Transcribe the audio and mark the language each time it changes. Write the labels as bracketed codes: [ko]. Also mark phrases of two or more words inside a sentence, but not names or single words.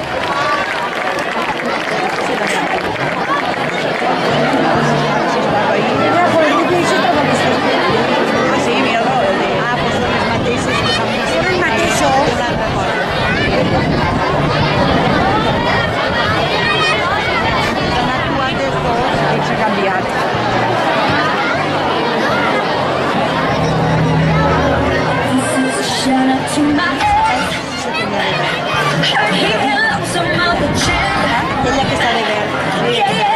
[ca] Ah, sí, mira, ah, pues són els mateixos que s'han vist. Són els mateixos. Han actuat els dos i s'ha canviat. [en] Shout out to my ex. [ca] Ella que està de verd.